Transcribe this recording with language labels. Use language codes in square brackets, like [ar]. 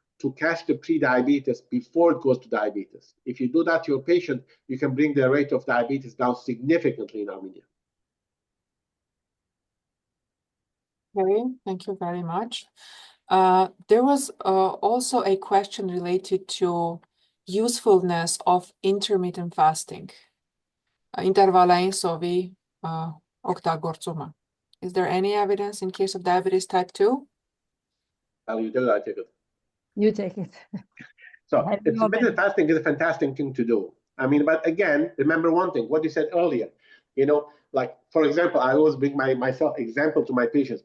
[en] to catch the pre-diabetes before it goes to diabetes. If you do that to your patient, you can bring the rate of diabetes down significantly in Armenia. Okay, thank you very much. There was also a question related to usefulness of intermittent fasting. [hy] Ինտերվալային սովի օգտագործումը. [en] Is there any evidence in case of diabetes type 2? You do that, I take it. You take it. So intermittent fasting is a fantastic thing to do. I mean, but again, remember one thing, what you said earlier, like, for example, I always bring myself example to my patients.